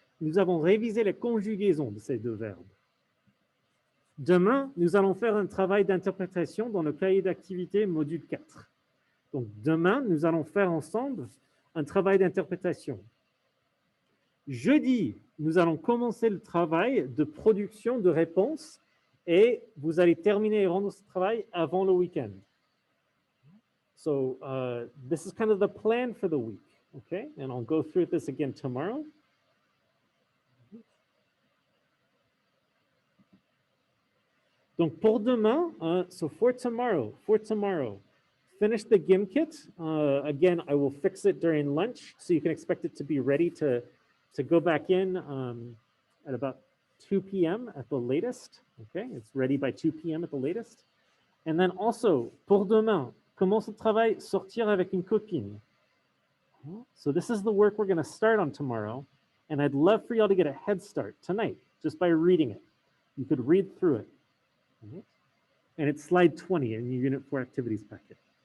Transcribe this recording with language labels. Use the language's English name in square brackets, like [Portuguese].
[French] Nous avons révisé les conjugaisons de ces deux verbes. Demain, nous allons faire un travail d'interprétation dans le cahier d'activité module 4. Donc demain, nous allons faire ensemble un travail d'interprétation. Jeudi, nous allons commencer le travail de production de réponses et vous allez terminer et rendre ce travail avant le week-end. [English] So this is kind of the plan for the week, okay? And I'll go through this again tomorrow. [French] Donc pour demain, [English] so for tomorrow, finish the GimKit. Again, I will fix it during lunch, so you can expect it to be ready to go back in at about 2 p.m. at the latest. Okay, it's ready by 2 p.m. at the latest. And then also, [French] pour demain, commence le travail, sortir avec une copine. [English] So this is the work we're going to start on tomorrow, and I'd love for y'all to get a head start tonight just by reading it. You could read through it. And it's slide 20 in your Unit 4 activities packet.